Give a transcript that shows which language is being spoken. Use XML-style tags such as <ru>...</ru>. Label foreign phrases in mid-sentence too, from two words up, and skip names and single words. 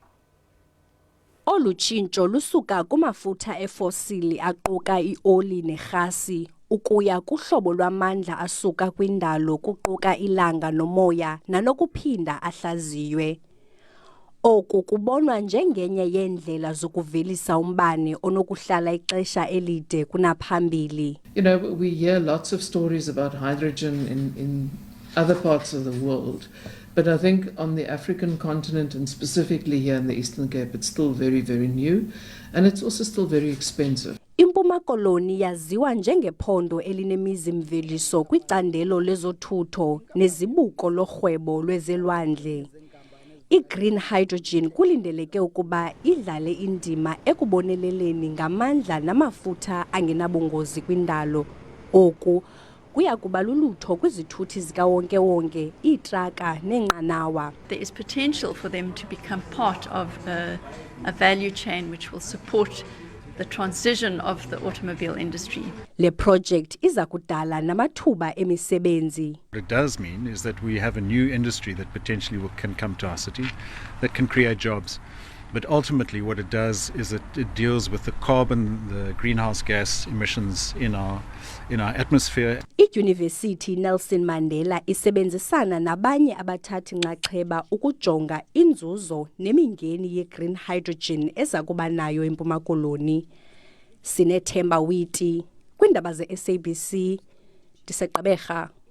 <xh>Olu tshintsho lusuka kumafutha efosili aquka ioli nerhasi ukuya kuhlobo lwamandla asuka kwindalo kuquka ilanga nomoya nanokuphinda ahlaziywe. Oku kubonwa njengenye yeendlela zokuvelisa umbane onokuhlala ixesha elide kunaphambili.</xh> <en>You know, we hear lots of stories about hydrogen in other parts of the world, But I think on the African continent and specifically here in the Eastern Cape, it's still very, very new, and it's also still very expensive.</en> <xh>Impuma Koloni yaziwa njengephondo elinemizimveliso kwicandelo lezothutho nezibuko lorhwebo lwezelwandle. I-</xh> <en>green hydrogen</en> <xh>kulindeleke ukuba idlale indima ekuboneleleni ngamandla namafutha angenabungozi kwindalo. Oku kuya kuba lulutho kwizithuthi zikawonke-wonke, iitraka neenqanawa.</xh> <en>There is potential for them to become part of a value chain which will support the transition of the automobile industry.</en> <xh>Le project iza kudala namathuba emisebenzi.</xh> <en>What it does mean is that we have a new industry that potentially can come to our city that can create jobs. But ultimately what it does is that it deals with the carbon, the greenhouse gas emissions in our atmosphere.</en> <xh>I-University Nelson Mandela isebenzisana nabanye abathathi nxaxheba ukujonga inzuzo nemingeni ye-</xh> <en>green hydrogen</en> <xh>eza kuba nayo eMpuma Koloni. Sinethemba Witi kwindaba ze-SABC, ndiseGqeberha.</xh>